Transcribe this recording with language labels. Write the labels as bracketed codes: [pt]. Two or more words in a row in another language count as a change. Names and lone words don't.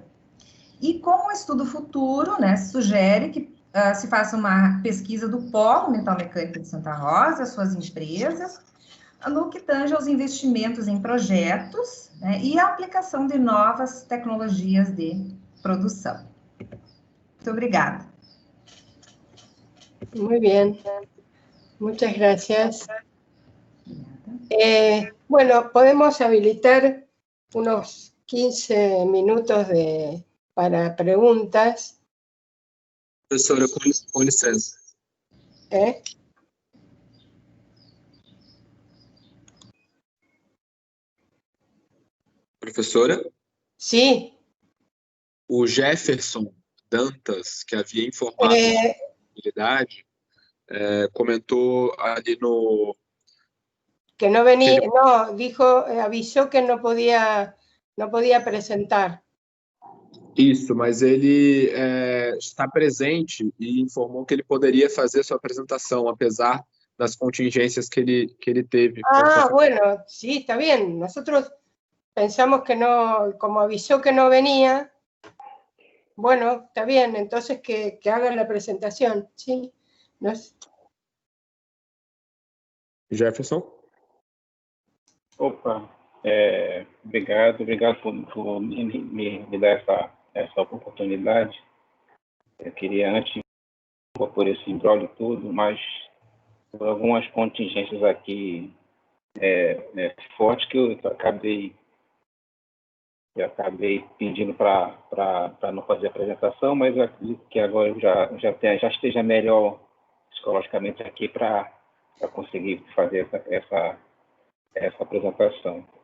[pt] E com o estudo futuro, né, sugere que se faça uma pesquisa do Polo Metal Mecânico de Santa Rosa, suas empresas, no que tange aos investimentos em projetos, né, e a aplicação de novas tecnologias de produção. Muito obrigada. [es] Muy bien. Muchas gracias. Bueno, podemos habilitar unos 15 minutos para preguntas. [pt] Professora, com licença. Professora? Sim. O Jefferson Dantas, que havia informado a possibilidade, comentou ali no... [es] Que no venía, no, dijo, avisó que no podía apresentar. [pt] Isso, mas ele está presente e informou que ele poderia fazer sua apresentação, apesar das contingências que ele teve. [es] Ah, bueno, sí, está bien. Nosotros pensamos que no, como avisó que no venía, bueno, está bien, entonces que hagan la presentación, ¿sí? Jefferson? [pt] Opa, obrigado por me dar essa oportunidade. Eu queria antes por esse imbróglio todo, mas por algumas contingências aqui fortes que eu acabei pedindo para não fazer a apresentação, mas eu acredito que agora eu já esteja melhor psicologicamente aqui para conseguir fazer essa apresentação.